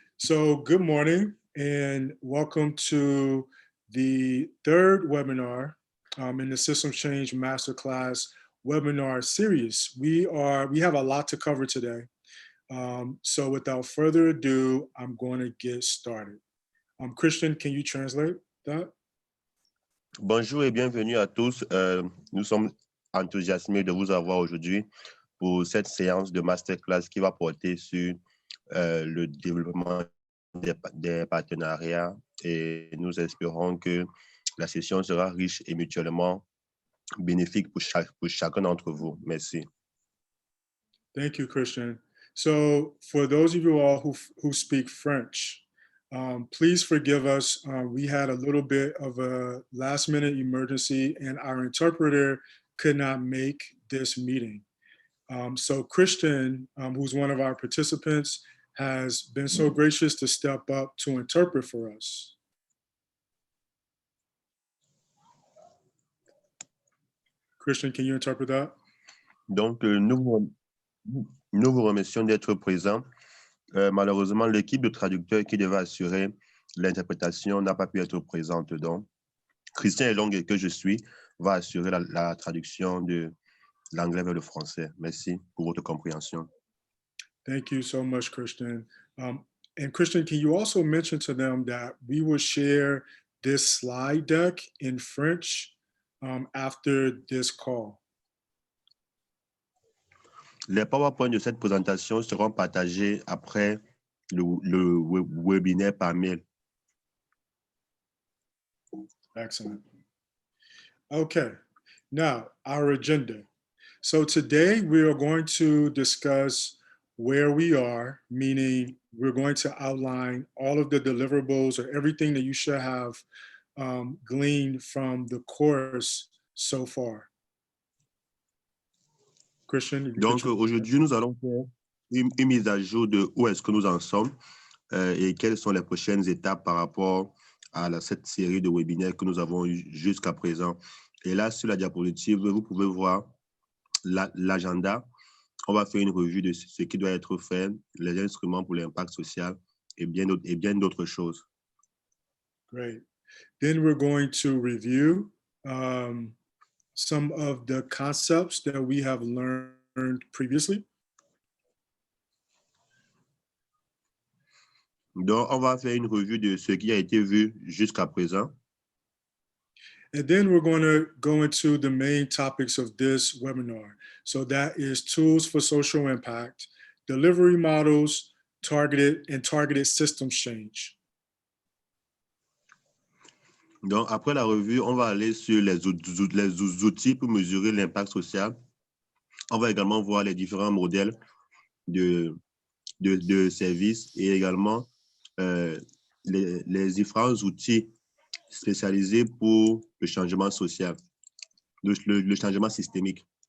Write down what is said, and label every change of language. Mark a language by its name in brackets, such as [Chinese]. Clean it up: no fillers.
[English] So good morning and welcome to the third webinar in the System Change Masterclass webinar series. We have a lot to cover today. So without further ado, I'm going to get started. Christian, can you translate that? [French] Bonjour et bienvenue à tous. Nous sommes enthousiasmés de vous avoir aujourd'hui pour cette séance de masterclass qui va porter sur le développement des partenariats, et nous espérons que la session sera riche et mutuellement bénéfique pour chacun d'entre vous. Merci. [English] Thank you, Christian. So for those of you all who speak French, Please forgive us. We had a little bit of a last minute emergency and our interpreter could not make this meeting. So Christian, who's one of our participants, has been so gracious to step up to interpret for us. Christian, can you interpret that? [French] Donc, nous vous remercions d'être présents. Malheureusement, l'équipe de traducteurs qui devait assurer l'interprétation n'a pas pu être présente. Donc, Christian Elong, que je suis, va assurer la traduction de l'anglais vers le français. Merci pour votre compréhension. [English] Thank you so much, Christian. And Christian, can you also mention to them that we will share this slide deck in French after this call? [French] Les PowerPoint de cette présentation seront partagés après le webinaire par mail. [English] Excellent. Okay, now our agenda. So today we are going to discuss where we are, meaning we're going to outline all of the deliverables or everything that you should have gleaned from the course so far. Christian? [French] Donc aujourd'hui, nous allons faire une mise à jour de où est-ce que nous en sommes et quelles sont les prochaines étapes par rapport à cette série de webinaires que nous avons eu jusqu'à présent. Et là, sur la diapositive, vous pouvez voir l'agenda. On va faire une revue de ce qui doit être fait, les instruments pour l'impact social et bien d'autres choses. [English] Great. Then we're going to review some of the concepts that we have learned previously. [French] Donc, on va faire une revue de ce qui a été vu jusqu'à présent. [English] And then we're going to go into the main topics of this webinar. So that is tools for social impact, delivery models, targeted systems change. [French] Donc, après la revue, on va aller sur les outils pour mesurer l'impact social. On va également voir les différents modèles de services et également les différents outils spécialisés pour le changement social, le changement systémique.